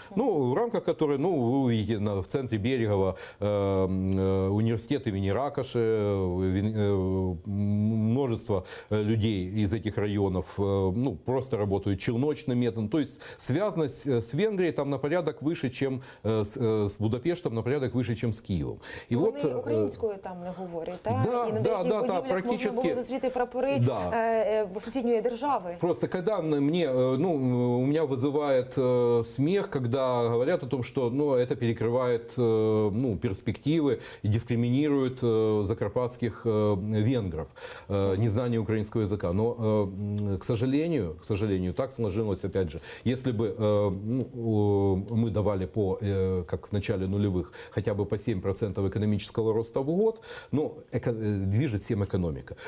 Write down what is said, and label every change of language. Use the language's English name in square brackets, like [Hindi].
[Russian] Ну, в рамках которой, ну, вы увидите в центре Берегова университет имени Ракоши, множество людей из этих районов, ну, просто работают челночным методом. То есть связанность с Венгрией там на порядок выше, чем с Будапештом, на порядок выше, чем с Киевом. [Ukrainian] І вони українською там не говорять, так? І на деяких будівлях можна було зустріти прапори сусідньої держави. [Russian] Просто когда мне, ну, у меня вызывает смех, когда говорят о том, что, ну, это перекрывает, ну, перспективы дискриминирует закарпатских венгров, незнание украинского языка. Но, к сожалению, так сложилось, опять же, если бы мы давали как в начале нулевых, хотя бы по 7% экономического роста в год, но движет всем экономика.